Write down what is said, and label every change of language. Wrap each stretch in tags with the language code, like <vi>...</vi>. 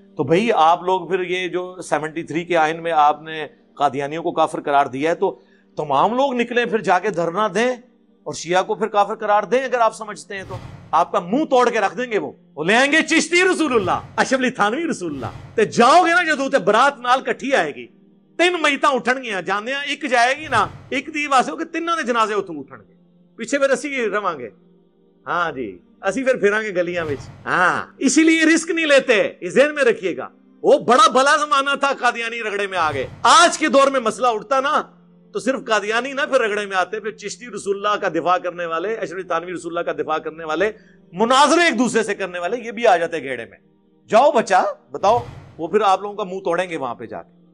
<ur>تو بھئی آپ لوگ پھر یہ جو 73 کے آئین میں آپ نے قادیانیوں کو کافر قرار دیا ہے، تو تمام لوگ نکلیں پھر جا کے دھرنا دیں اور شیعہ کو پھر کافر قرار دیں. اگر آپ سمجھتے ہیں تو آپ کا منہ توڑ کے رکھ دیں گے. وہ لے آئیں گے چشتی رسول اللہ، اشرف علی تھانوی رسول اللہ.</ur> <pa>تے جاؤ گے نا جدو تے برات نال کٹھی آئے گی، 3 میتاں اٹھن گیا جانے ایک جائے گی نا، ایک دی واسطے ہو کہ تینوں دے جنازے اتوں اٹھن گے، پیچھے پھر اسی رواں گے. ہاں جی اسی پھر پھراں گے گلیاں وچ.</pa> <ur>ہاں اسی لیے رسک نہیں لیتے، اس ذہن میں رکھیے گا. وہ بڑا بھلا زمانہ تھا، قادیانی رگڑے میں آ گئے. آج کے دور میں مسئلہ اٹھتا نا تو صرف قادیانی نہ پھر رگڑے میں آتے، پھر چشتی رسول اللہ کا دفاع کرنے والے، اشرف تھانوی رسول اللہ کا دفاع کرنے والے، مناظرے ایک دوسرے سے کرنے والے، یہ بھی آ جاتے گھیڑے میں. جاؤ بچہ بتاؤ، وہ پھر آپ لوگوں کا منہ توڑیں گے وہاں پہ جا کے.</ur>